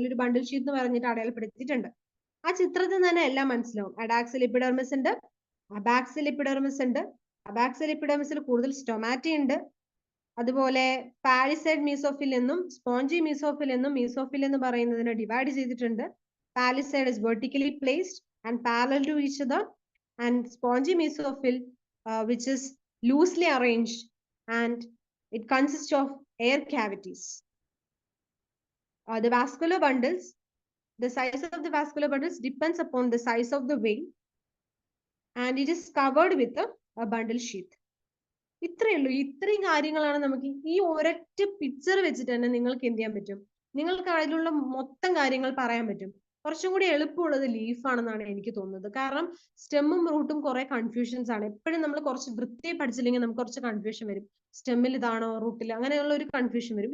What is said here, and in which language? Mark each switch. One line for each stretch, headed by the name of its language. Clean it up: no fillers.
Malayalam: ഇതിലൊരു ബണ്ടിൽ ഷീറ്റ് എന്ന് പറഞ്ഞിട്ട് അടയാളപ്പെടുത്തിയിട്ടുണ്ട്. ആ ചിത്രത്തിൽ തന്നെ എല്ലാം മനസ്സിലാവും. അഡാക്സിൽ എപ്പിഡെർമിസ് ഉണ്ട്, അബാക്സിൽ എപ്പിഡെർമിസ് ഉണ്ട്. അബാക്സിൽ എപ്പിഡെർമിസിൽ കൂടുതൽ സ്റ്റൊമാറ്റ ഉണ്ട്. അതുപോലെ പാലിസൈഡ് മീസോഫിൽ എന്നും സ്പോഞ്ചി മീസോഫിൽ എന്നും മീസോഫിൽ എന്ന് പറയുന്നതിനെ ഡിവൈഡ് ചെയ്തിട്ടുണ്ട്.
English: Palisade is vertically placed and parallel to each other, and spongy mesophil which is loosely arranged and it consists of air cavities. The vascular bundles, the size of the vascular bundles depends upon the size of the vein and it is covered with a bundle sheath.
Malayalam: ഇത്രയേ ഉള്ളൂ. ഇത്രയും കാര്യങ്ങളാണ് നമുക്ക് ഈ ഒരൊറ്റ picture വെച്ചിട്ട് തന്നെ നിങ്ങൾക്ക് എന്ത് ചെയ്യാൻ പറ്റും, നിങ്ങൾക്ക് അതിലുള്ള മൊത്തം കാര്യങ്ങൾ പറയാൻ പറ്റും. കുറച്ചും കൂടി എളുപ്പമുള്ളത് ലീഫാണെന്നാണ് എനിക്ക് തോന്നുന്നത്. കാരണം സ്റ്റെമ്മും റൂട്ടും കുറെ കൺഫ്യൂഷൻസ് ആണ്. എപ്പോഴും നമ്മൾ കുറച്ച് വൃത്തിയെ പഠിച്ചില്ലെങ്കിൽ നമുക്ക് കുറച്ച് കൺഫ്യൂഷൻ വരും. സ്റ്റെമ്മിൽ ഇതാണോ റൂട്ടിൽ, അങ്ങനെയുള്ള ഒരു കൺഫ്യൂഷൻ വരും.